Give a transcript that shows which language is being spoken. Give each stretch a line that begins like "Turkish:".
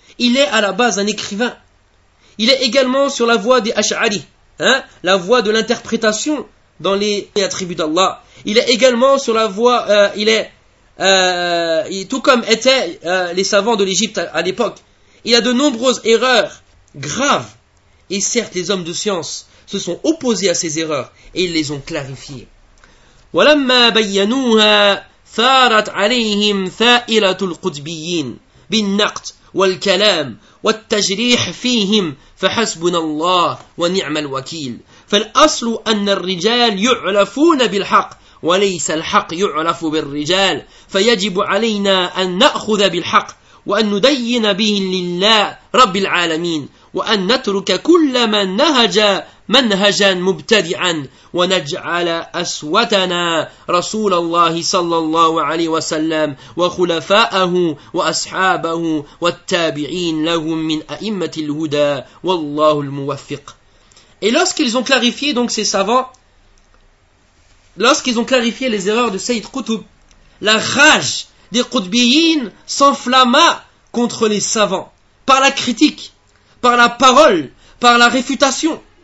French: Il est à la base un écrivain. Il est également sur la voie des Ash'ari, hein, la voie de l'interprétation dans les attributs d'Allah. Il est également sur la voie, tout comme étaient les savants de l'Égypte à l'époque. Il a de nombreuses erreurs graves. Et certes, les hommes de science se sont opposés à ces erreurs et ils les ont clarifiées.
Arabic: وَلَمَّا بَيَّنُوهَا ثَارَتْ عَلَيْهِمْ ثَائِلَةُ الْقُدْبِيِّينَ بِالنَّقْتِ والكلام والتجريح فيهم فحسبنا الله ونعم الوكيل فالأصل أن الرجال يعرفون بالحق وليس الحق يعرف بالرجال فيجب علينا أن نأخذ بالحق وأن ندين به لله رب العالمين وأن نترك كل من نهج منهجا مبتدعا ونجعل أسوتنا رسول الله صلى الله عليه وسلم وخلفاءه وأصحابه والتابعين لهم من أئمة الهدى والله الموفق.
French: Et lorsqu'ils ont clarifié donc ces savants, lorsqu'ils ont clarifié les erreurs de Sayyid Qutb, la rage des Qutbiyyins s'enflamma contre les savants par la critique, par la parole, par la réfutation.